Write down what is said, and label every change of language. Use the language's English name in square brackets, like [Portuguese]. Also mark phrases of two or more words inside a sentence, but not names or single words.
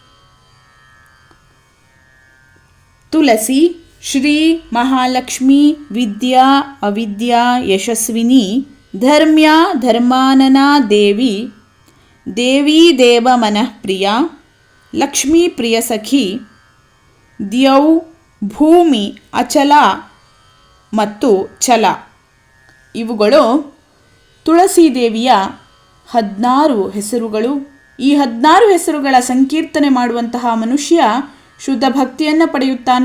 [Sanskrit] ತುಳಸಿ ಶ್ರೀ ಮಹಾಲಕ್ಷ್ಮಿ ವಿದ್ಯಾ ಅವಿದ್ಯಾ ಯಶಸ್ವಿನಿ ಧರ್ಮ್ಯಾ ಧರ್ಮಾನನಾ ದೇವಿ ದೇವಿ ದೇವ ಮನಃ ಪ್ರಿಯ ಲಕ್ಷ್ಮೀ ಪ್ರಿಯ ಸಖಿ ದ್ಯೌ ಭೂಮಿ ಅಚಲ ಮತ್ತು ಛಲ [Kannada] ಇವುಗಳು ತುಳಸೀದೇವಿಯ 16 ಹೆಸರುಗಳು. ಈ 16 ಹೆಸರುಗಳ ಸಂಕೀರ್ತನೆ ಮಾಡುವಂತಹ ಮನುಷ್ಯ ಶುದ್ಧ ಭಕ್ತಿಯನ್ನು ಪಡೆಯುತ್ತಾನೆ.